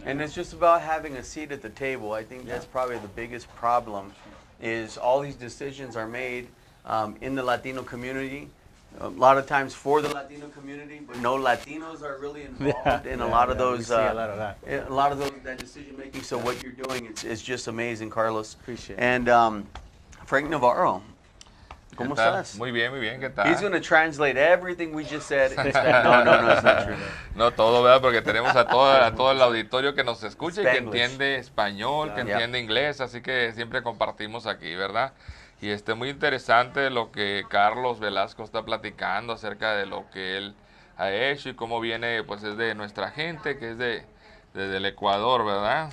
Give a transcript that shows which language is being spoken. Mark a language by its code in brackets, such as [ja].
[en] And it's just about having a seat at the table. I think that's probably the biggest problem, is all these decisions are made in the Latino community, a lot of times for the Latino community, but no Latinos are really involved in a lot of those. We see a lot of that. A lot of that decision making. So what you're doing is just amazing, Carlos. Appreciate it. [es] And Frank Navarro, ¿cómo estás? Muy bien, ¿qué tal? [en] He's going to translate everything we just said. No, it's not true. [es] No todo, ¿verdad? Porque tenemos a todo el auditorio que nos escucha y que [en] Spanglish. [es] entiende español, que entiende inglés, así que siempre compartimos aquí, ¿verdad? Y muy interesante lo que Carlos Velasco está platicando acerca de lo que él ha hecho y cómo viene, pues es de nuestra gente, que es desde el Ecuador, ¿verdad?